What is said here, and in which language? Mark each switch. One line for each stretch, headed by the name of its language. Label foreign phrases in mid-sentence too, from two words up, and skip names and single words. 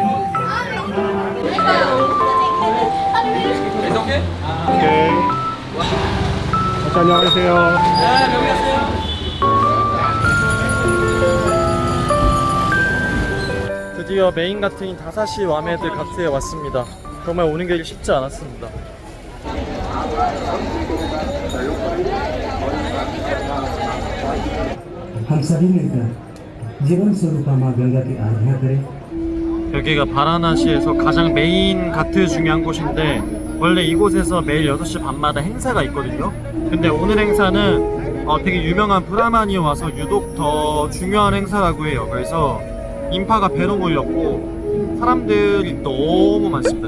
Korean: 오케이. 안녕하세요. 드디어 메인 가트인 다사시 와메드 가트에 왔습니다. 정말 오는 길이 쉽지 않았습니다.
Hindi: हम सभी मिलकर जीवन स्वरूप माँ गंगा की आराधना करें।
Korean: 여기가 바라나시에서 가장 메인 가트 중에 한 곳인데 원래 이곳에서 매일 6시 반마다 행사가 있거든요. 근데 오늘 행사는 되게 유명한 브라만이 와서 유독 더 중요한 행사라고 해요. 그래서 인파가 배로 몰렸고 사람들이 너무 많습니다.